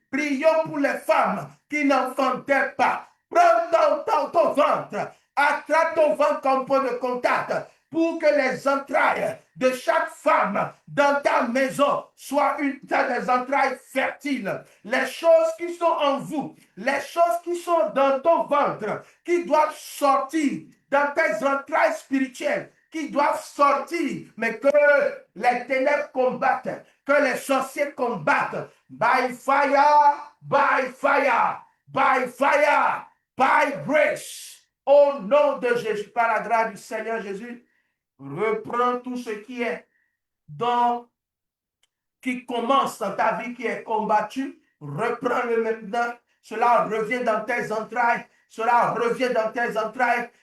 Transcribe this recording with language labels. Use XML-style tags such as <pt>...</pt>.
<fr>Prions pour les femmes qui n'enfantaient pas. Prends ton ventre, attrape ton ventre comme point de contact pour que les entrailles de chaque femme dans ta maison soient des entrailles fertiles. Les choses qui sont en vous, les choses qui sont dans ton ventre, qui doivent sortir dans tes entrailles spirituelles, qui doivent sortir, mais que les ténèbres combattent, que les sorciers combattent.</fr> <en>By fire, by fire, by fire, by grace.</en> <fr>Au nom de Jésus, par la grâce du Seigneur Jésus, reprends tout ce qui est qui commence dans ta vie, qui est combattu, reprends-le maintenant. Cela revient dans tes entrailles, cela revient dans tes entrailles.</fr>